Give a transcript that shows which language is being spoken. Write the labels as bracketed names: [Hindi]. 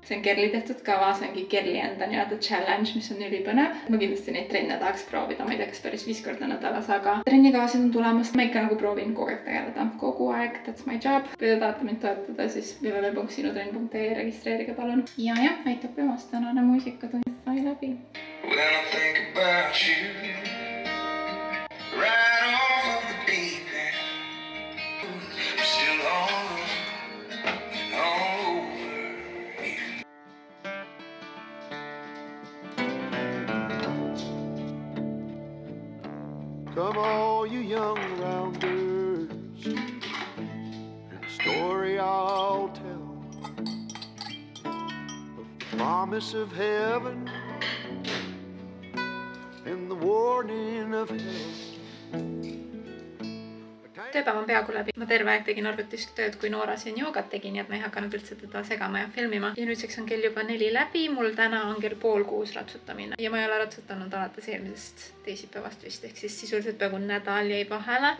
[Estonian] See on Kerli tehtud kava, see ongi Kerli enda nii-öelda challenge, mis on ülipõnev. Ma kindlasti neid trenne tahaks proovida, ma ei tea, kas päris 5 korda nädalas, aga trennikavasid on tulemas. Ma ikka nagu proovin kogu aeg tegeleda. Kogu aeg, [English] that's my job. [Estonian] Kui te tahate mind toetada, siis www.sinutrenn.ee registreerige palun. Ja, aitab emast tänane muusikatund. [English] I love you. When I think about you right off of the deep end, I'm still on and over you. Come all you young rounders, and a story I'll tell of the promise of heaven and the warning of hell. [Estonian] Tööpäev on peaaegu läbi. Ma terve aeg tegin arvutis tööd, kui Noora siin joogat tegi, nii et ma ei hakanud üldse teda segama ja filmima. Ja nüüdseks on kell juba 4 läbi. Mul täna on kell 5:30 ratsutamine. Ja ma ei ole ratsutanud alates eelmisest teisipäevast vist, ehk siis sisuliselt peaaegu nädal jäi vahele.